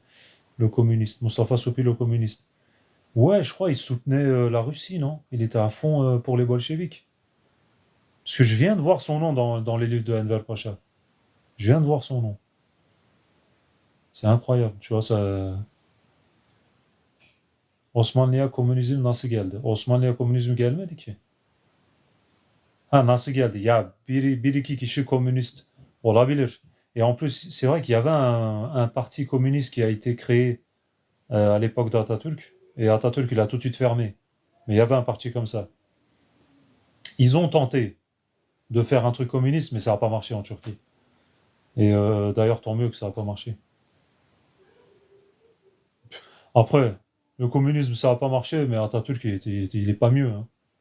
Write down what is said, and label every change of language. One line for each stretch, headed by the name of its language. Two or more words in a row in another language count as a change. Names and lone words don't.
French: Le communiste. Mustafa Soupi, le communiste. Ouais, je crois il soutenait la Russie, non? Il était à fond pour les bolcheviks. Parce que je viens de voir son nom dans les livres de Enver Pacha. Je viens de voir son nom. C'est incroyable, tu vois, ça...
Turkish: Osmanlı'ya komünizm nasıl geldi? Osmanlı'ya komünizm gelmedi ki. Ha nasıl geldi? Ya bir iki kişi komünist olabilir.
French: Et en plus, c'est vrai qu'il y avait un parti communiste qui a été créé à l'époque d'Atatürk. Et Atatürk, il a tout de suite fermé. Mais il y avait un parti comme ça. Ils ont tenté de faire un truc communiste, mais ça n'a pas marché en Turquie. Et d'ailleurs, tant mieux que ça n'a pas marché. Après, le communisme, ça n'a pas marché, mais Atatürk, il est pas mieux, hein.